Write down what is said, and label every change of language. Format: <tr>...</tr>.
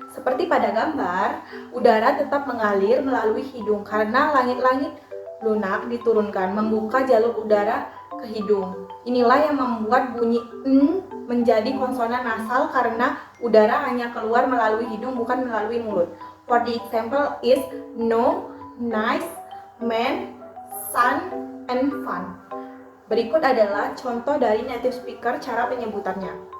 <id>Seperti pada gambar, udara tetap mengalir melalui hidung karena langit-langit lunak diturunkan membuka jalur udara ke hidung. Inilah yang membuat bunyi N menjadi konsonan nasal karena udara hanya keluar melalui hidung bukan melalui mulut.</id> <en>For the example is no, nice, man, sun, and fun.</en> <id>Berikut adalah contoh dari native speaker cara penyebutannya.</id>